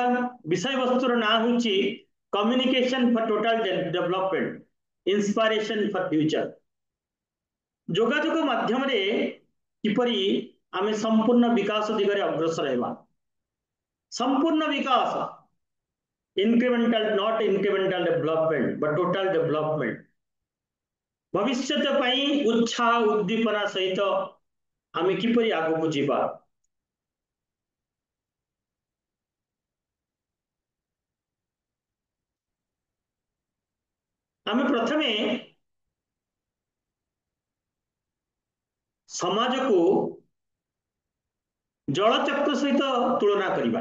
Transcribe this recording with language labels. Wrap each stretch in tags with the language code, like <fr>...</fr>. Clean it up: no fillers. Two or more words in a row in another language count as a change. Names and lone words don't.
<or>ବିଷୟବସ୍ତୁର ନାଁ ହେଉଛି</or> <en>Communication for Total Development Inspiration for Future.</en> <or>ଯୋଗାଯୋଗ ମାଧ୍ୟମରେ କିପରି ଆମେ ସମ୍ପୂର୍ଣ୍ଣ ବିକାଶ ଦିଗରେ ଅଗ୍ରସର ହେବା। ସମ୍ପୂର୍ଣ୍ଣ ବିକାଶ,</or> <en>incremental not incremental development but total development।</en> <or>ଭବିଷ୍ୟତ ପାଇଁ ଉତ୍ସାହ ଉଦ୍ଦୀପନା ସହିତ ଆମେ କିପରି ଆଗକୁ ଯିବା। ଆମେ ପ୍ରଥମେ ସମାଜକୁ ଜଳଚକ୍ର ସହିତ ତୁଳନା କରିବା।</or>